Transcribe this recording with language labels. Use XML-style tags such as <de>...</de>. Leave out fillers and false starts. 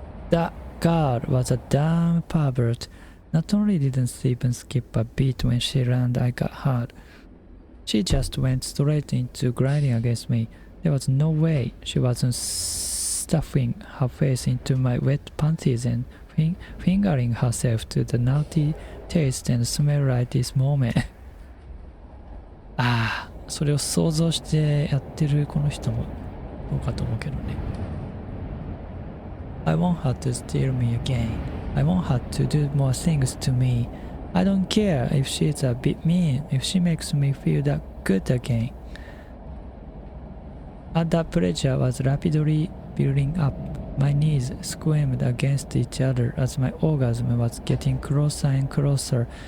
<en>That girl was a damn pervert. Not only didn't she even skip a beat when she ran, I got hard. She just went straight into grinding against me. There was no way she wasn't stuffing her face into my wet panties and fingering herself to the naughty taste and smell right this moment.</en> <ja>ああ、それを想像してやってるこの人もどうかと思うけどね。</ja> <en>I want her to steal me again. I want her to do more things to me. I don't care if she's a bit mean, if she makes me feel that good again. As the pleasure was rapidly building up, my knees squirmed against each other as my orgasm was getting closer and closer.</en>